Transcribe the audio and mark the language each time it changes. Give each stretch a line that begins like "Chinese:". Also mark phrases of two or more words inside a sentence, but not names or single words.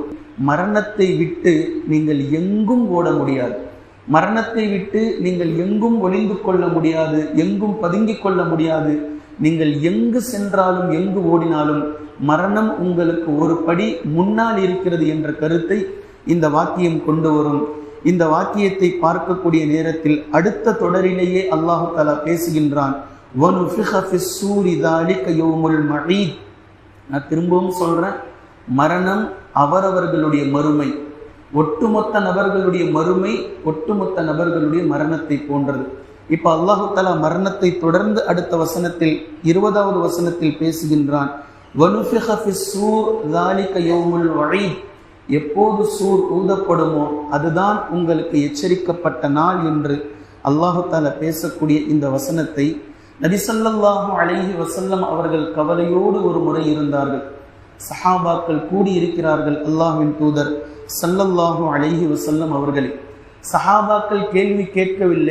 Tamil: மரணத்தை விட்டு நீங்கள் எங்கும் ஓட முடியாது, மரணத்தை விட்டு நீங்கள் எங்கும் ஒளிந்து கொள்ள முடியாது, எங்கும் பதுங்கிக் கொள்ள முடியாது. நீங்கள் எங்கு சென்றாலும் எங்கு ஓடினாலும் மரணம் உங்களுக்கு ஒரு படி முன்னால் இருக்கிறது என்ற கருத்தை இந்த வாக்கியம் கொண்டு வரும். இந்த வாக்கியத்தை பார்க்கக்கூடிய நேரத்தில் அடுத்த தொடரிலேயே அல்லாஹ் தஆலா பேசுகின்றான்,
Arabic: وَنُفِخَ فِي الصُّورِ ذَلِكَ يَوْمُ الْوَعِيدِ.
Tamil: நான் திரும்பவும் சொல்றேன், மரணம் அவரவர்களுடைய மறுமை, ஒட்டுமொத்த நபர்களுடைய மறுமை ஒட்டுமொத்த நபர்களுடைய மரணத்தை போன்றது. இப்ப அல்லாஹு தஆலா மரணத்தை தொடர்ந்து அடுத்த வசனத்தில் 20வது வசனத்தில் பேசுகின்றான்,
Arabic: وَنُفِخَ فِي الصُّورِ ذَلِكَ يَوْمُ الْوَعِيدِ.
Tamil: எப்போது சூர் ஊதப்படுமோ அதுதான் உங்களுக்கு எச்சரிக்கப்பட்ட நாள் என்று அல்லாஹு தஆலா பேசக்கூடிய இந்த வசனத்தை நபி
Arabic: صلى الله عليه وسلم
Tamil: அவர்கள் கவலையோடு ஒரு முறை இருந்தார்கள். சஹாபாக்கள் கூடி இருக்கிறார்கள். அல்லாஹ்வின் தூதர்
Arabic: صلى الله عليه وسلم
Tamil: அவர்களே, சஹாபாக்கள் கேள்வி கேட்கவில்லை.